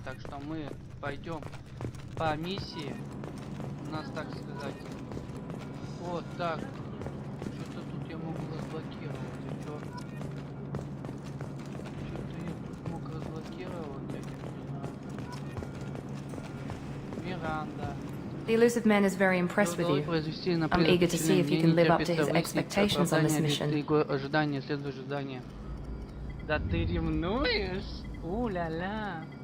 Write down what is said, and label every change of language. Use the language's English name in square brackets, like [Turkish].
[Russian] Так что мы пойдем по миссии. У нас, так сказать. Вот так. Что-то тут я могу разблокировать. А что? Что-то я тут мог разблокировать, я не знаю. Миранда. [English] The elusive man is very impressed with you. I'm eager to see if you can live up to his expectations on this mission. [Russian] Ожидание, следующее ожидание. Да ты ревнуешь? У-ля-ля.